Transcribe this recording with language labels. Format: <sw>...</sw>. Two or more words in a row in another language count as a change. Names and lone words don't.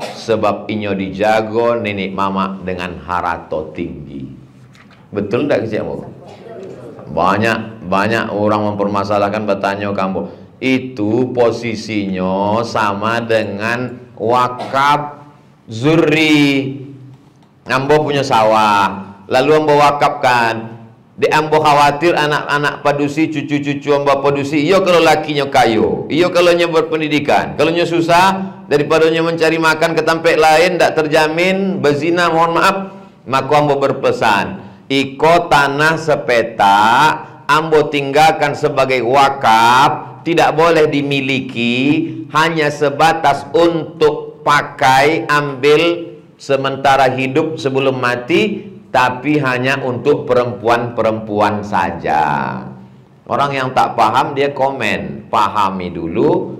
<min>Sebab inyo dijago nenek mama dengan harato tinggi.</min> <id>Betul tidak kecil? Banyak orang mempermasalahkan, bertanya kamu. Itu posisinya sama dengan wakaf zurri. Ambo punya sawah, lalu ambo wakafkan. Di ambo khawatir anak-anak padusi, cucu-cucu ambo padusi, iyo kalau lakinya kayu, iyo kalau nya berpendidikan, kalau nya susah, daripada nya mencari makan ke tempat lain, tak terjamin, berzina, mohon maaf. Maka ambo berpesan, iko tanah sepeta, ambo tinggalkan sebagai wakaf. Tidak boleh dimiliki, hanya sebatas untuk pakai, ambil sementara hidup sebelum mati, tapi hanya untuk perempuan-perempuan saja. Orang yang tak paham dia komen, pahami dulu.</id>